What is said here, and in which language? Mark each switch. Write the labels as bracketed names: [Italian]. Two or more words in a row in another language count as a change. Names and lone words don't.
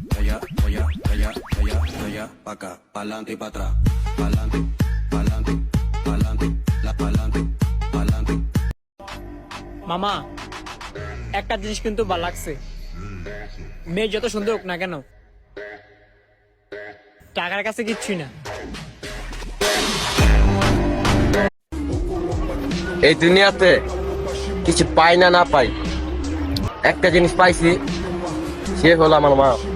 [Spanish] allá, pa' acá, pa'lante y pa' atrás, pa'lante, pa'lante, pa'lante, la pa'lante, pa'lante. [Bangla] মামা একটা জিনিস কিন্তু ভালো লাগছে, মেয়ে যত সুন্দর হোক না কেন টাকার কাছে কিচ্ছুই না। এই দুনিয়াতে কিছু পাই না না পাই, একটা জিনিস পাইছি, সে হলো আমার মা।